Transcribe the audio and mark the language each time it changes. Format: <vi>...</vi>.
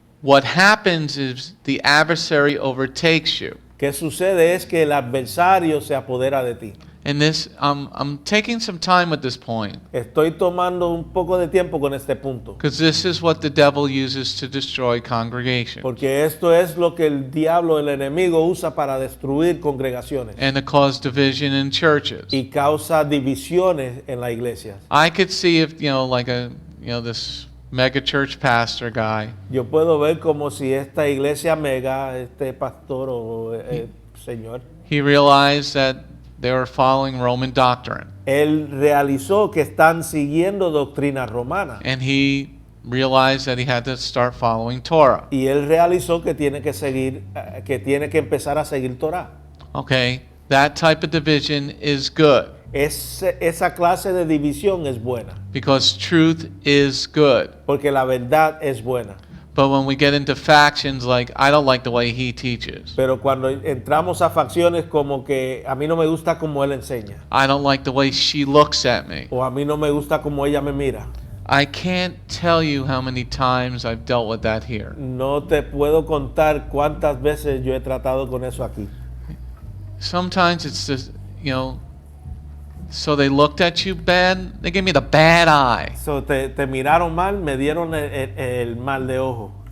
<en>what happens is the adversary overtakes you.</en> <es>¿qué sucede? Es que el adversario se apodera de ti.</es> <en>And this, I'm taking some time at this point</en> <es>Estoy tomando un poco de tiempo con este punto,</es> <en>because this is what the devil uses to destroy congregations</en> <es>porque esto es lo que el diablo, el enemigo, usa para destruir congregaciones</es> <en>and to cause division in churches.</en> <es>y causa divisiones en la iglesia.</es> <en>I could see if this mega church pastor guy,</en> <es>Yo puedo ver como si esta iglesia mega, este pastor o señor,</es> <en>he realized that they were following Roman doctrine,</en> <es>él realizó que están siguiendo doctrina romana</es> <en>and he realized that he had to start following Torah.</en> <es>y él realizó que tiene que seguir, que tiene que empezar a seguir Torah.</es> <en>Okay, that type of division is good</en> <es>Esa clase de división es buena,</es> <en>because truth is good.</en> <es>porque la verdad es buena.</es> <en>But when we get into factions, like, I don't like the way he teaches,</en> <es>Pero cuando entramos a facciones como que a mí no me gusta como él enseña,</es> <en>I don't like the way she looks at me,</en> <es>o a mí no me gusta como ella me mira,</es> <en>I can't tell you how many times I've dealt with that here.</en> <es>no te puedo contar cuántas veces yo he tratado con eso aquí.</es> <en>Sometimes it's just, so they looked at you bad, they gave me the bad eye.</en> <es>So, te miraron mal, me dieron el mal de ojo.</es>